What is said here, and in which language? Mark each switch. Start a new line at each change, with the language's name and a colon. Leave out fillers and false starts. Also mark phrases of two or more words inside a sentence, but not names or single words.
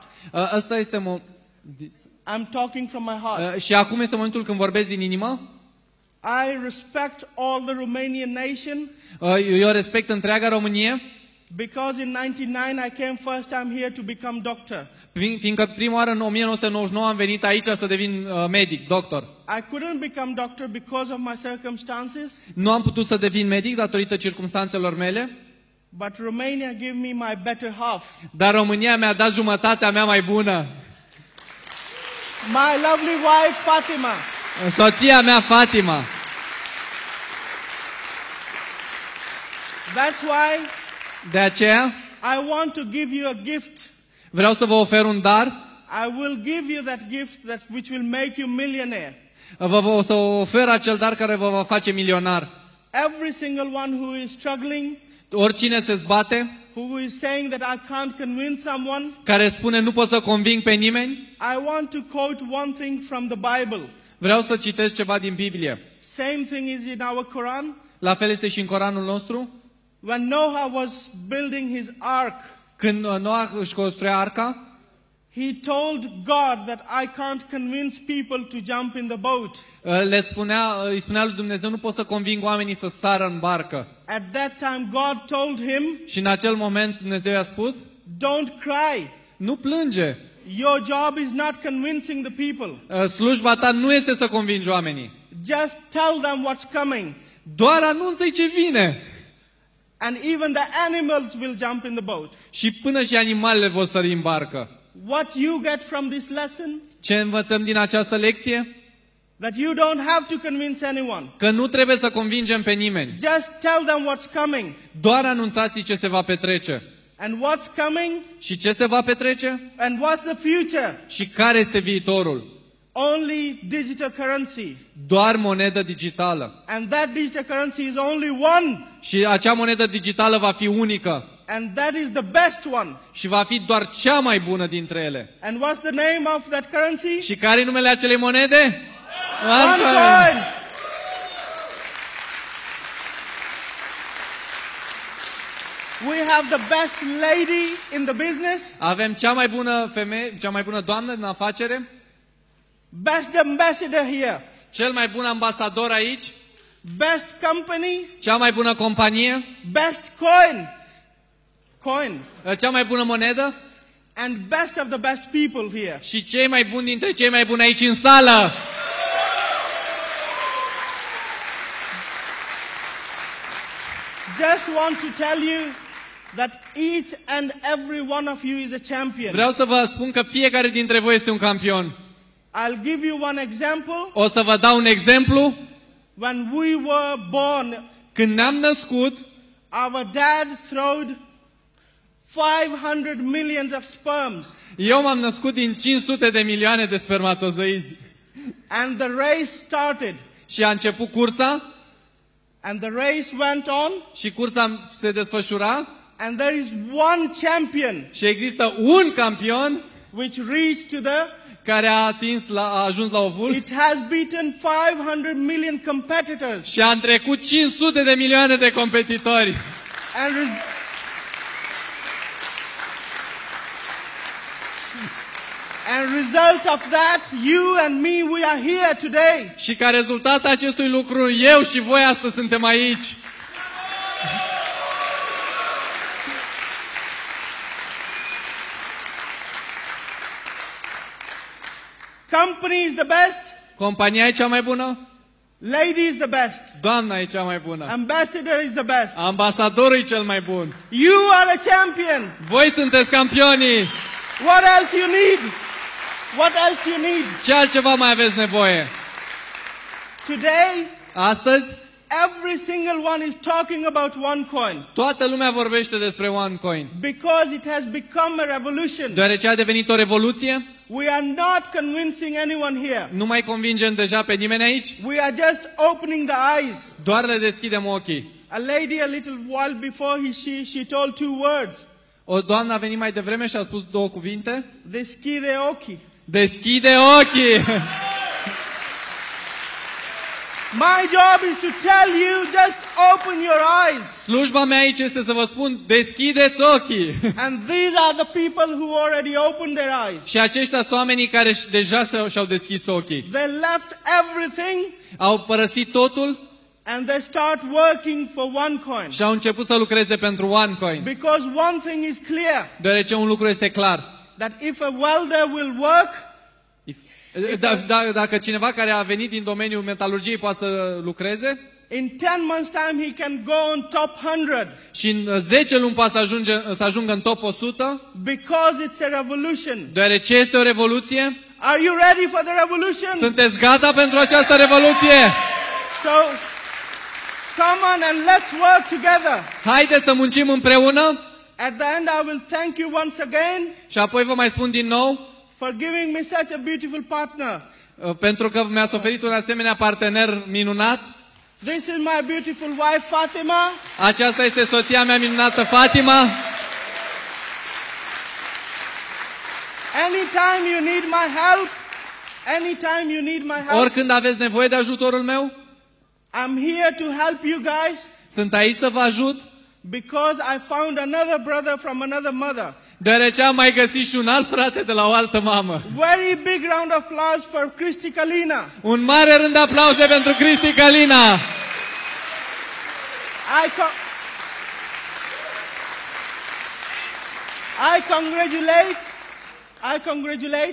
Romanian: Asta este
English: I'm talking from my heart.
Romanian: Și acum este momentul când vorbesc din inimă.
English: I respect all the Romanian nation.
Romanian: Eu respect întreaga Românie.
English: Because in 99 I came first time here to become doctor.
Romanian: Fiindcă prima oară în 1999 am venit aici să devin medic, doctor.
English: I couldn't become doctor because of my circumstances.
Romanian: Nu am putut să devin medic datorită circumstanțelor mele.
English: But Romania gave me my better half.
Romanian: Dar România mi-a dat jumătatea mea mai bună.
English: My lovely wife Fatima.
Romanian: Soția mea Fatima.
English: That's why
Romanian: de aceea
English: I want to give you a gift.
Romanian: Vreau să vă ofer un dar.
English: I will give you that gift which will make you millionaire.
Romanian: O să ofer acel dar care vă va face milionar.
English: Every single one who is struggling,
Romanian: oricine se zbate,
English: who is saying that I can't convince someone,
Romanian: care spune nu pot să conving pe nimeni,
English: I want to quote one thing from the Bible.
Romanian: Vreau să citesc ceva din Biblie.
English: Same thing is in our Quran.
Romanian: La fel este și în Coranul nostru.
English: When Noah was building his ark,
Romanian: când Noah își construia arca,
English: he told God that I can't convince people to jump in the boat.
Romanian: Îi spunea lui Dumnezeu, nu pot să conving oamenii să sară în barcă.
English: At that time God told him,
Romanian: și în acel moment Dumnezeu i-a spus,
English: don't cry.
Romanian: Nu plânge.
English: Your job is not convincing the people.
Romanian: Slujba ta nu este să convingi oamenii.
English: Just tell them what's coming.
Romanian: Doar anunță-i ce vine.
English: And even the animals will jump in the boat.
Romanian: Și până și animalele vor sări în barcă.
English: What you get from this lesson?
Romanian: Ce învățăm din această lecție?
English: That you don't have to convince anyone.
Romanian: Că nu trebuie să convingem pe nimeni.
English: Just tell them what's coming.
Romanian: Doar anunțați ce se va petrece.
English: And what's coming?
Romanian: Și ce se va petrece?
English: And what's the future?
Romanian: Și care este viitorul?
English: Only digital currency.
Romanian: Doar monedă digitală.
English: And that digital currency is only one.
Romanian: Și acea monedă digitală va fi unică.
English: And that is the best one.
Romanian: Și va fi doar cea mai bună dintre ele.
English: And what's the name of that currency?
Romanian: Și care e numele acelei monede? OneCoin.
English: We have the best lady in the business.
Romanian: Avem cea mai bună femeie, cea mai bună doamnă din afacere.
English: Best ambassador here.
Romanian: Cel mai bun ambasador aici.
English: Best company.
Romanian: Cea mai bună companie.
English: Best coin.
Romanian: Cea mai bună monedă.
English: And best of the best people here.
Romanian: Și cei mai buni dintre cei mai buni aici în sală.
English: Just want to tell you that each and every one of you is a champion.
Romanian: Vreau să vă spun că fiecare dintre voi este un campion.
English: I'll give you one example.
Romanian: O să vă dau un exemplu.
English: When we were born,
Romanian: când ne-am născut,
English: our dad throwed 500 millions of sperms.
Romanian: Eu m-am născut din 500 de milioane de spermatozoizi.
English: And the race started.
Romanian: Și a început cursa.
English: And the race went on.
Romanian: Și cursa se desfășura.
English: And there is one champion
Romanian: și există un campion
English: which reached to the,
Romanian: care a ajuns la ovul
English: it has beaten 500 million competitors.
Romanian: și a trecut 500 de milioane de competitori.
English: And result of that, you and me, we are here today.
Romanian: Și ca rezultat acestui lucru, eu și voi astăzi suntem aici.
English: Company is the best.
Romanian: Compania e cea mai bună?
English: Lady is the best.
Romanian: Doamna e cea mai bună.
English: Ambassador is the best.
Romanian: Ambasadorul e cel mai bun.
English: You are a champion.
Romanian: Voi sunteți campionii.
English: What else you need? What else you need?
Romanian: Ce altceva mai aveți nevoie?
English: Today,
Romanian: Astăzi,
English: every single one is talking about OneCoin
Romanian: toată lumea vorbește despre OneCoin.
English: because it has become a revolution.
Romanian: Deoarece a devenit o revoluție,
English: We are not convincing anyone here.
Romanian: nu mai convingem deja pe nimeni aici,
English: We are just opening the eyes.
Romanian: doar le deschidem ochii.
English: A lady a little while before she told two words.
Romanian: O doamnă a venit mai devreme și a spus două cuvinte. Deschide ochii. Deschide ochii!
English: My job is to tell you, just open your eyes.
Romanian: Slujba mea aici este să vă spun, deschideți ochii!
English: And these are the people who already opened their eyes.
Romanian: Și aceștia sunt oamenii care deja și-au deschis ochii.
English: They left everything
Romanian: Au părăsit totul
English: and they start working for OneCoin.
Romanian: și au început să lucreze pentru OneCoin.
English: Because one thing is clear,
Romanian: Deoarece un lucru este clar.
English: that if a welder will work,
Romanian: Dacă cineva care a venit din domeniul metalurgiei poate să lucreze,
English: in 10 months' time he can go on top 100.
Romanian: și în 10 luni poate să ajungă în top 100,
English: Because it's a revolution.
Romanian: deoarece este o revoluție.
English: Are you ready for the revolution?
Romanian: Sunteți gata pentru această revoluție?
English: So, come on and let's work together.
Romanian: Haideți să muncim împreună.
English: At the end I will thank you once again
Romanian: Și apoi vă mai spun din nou,
English: for giving me such a beautiful partner.
Romanian: pentru că mi-ați oferit un asemenea partener minunat.
English: This is my beautiful wife Fatima.
Romanian: Aceasta este soția mea minunată, Fatima.
English: Anytime you need my help, anytime you need my help,
Romanian: Oricând aveți nevoie de ajutorul meu,
English: I'm here to help you guys
Romanian: sunt aici să vă ajut,
English: because I found another brother from another mother.
Romanian: deoarece am mai găsit și un alt frate de la o altă mamă.
English: Very big round of applause for Cristi Kalina.
Romanian: Un mare rând de aplauze pentru Cristi Kalina.
English: I congratulate